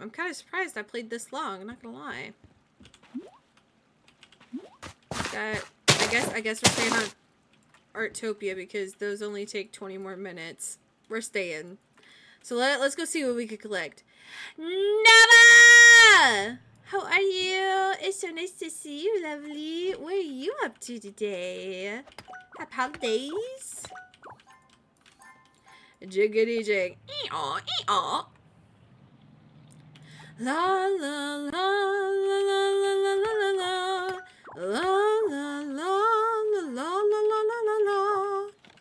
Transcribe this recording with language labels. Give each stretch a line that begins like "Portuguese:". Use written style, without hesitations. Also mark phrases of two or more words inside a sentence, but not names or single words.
English: I'm kind of surprised I played this long, I'm not gonna lie. I guess we're playing on Heartopia because those only take 20 more minutes. We're staying. So let's go see what we could collect. Nava! How are you? It's so nice to see you, lovely. What are you up to today? Happy holidays. Jiggity jig. Ee-aw, ee-aw. La la la la la la la la la la la la la la la la la la.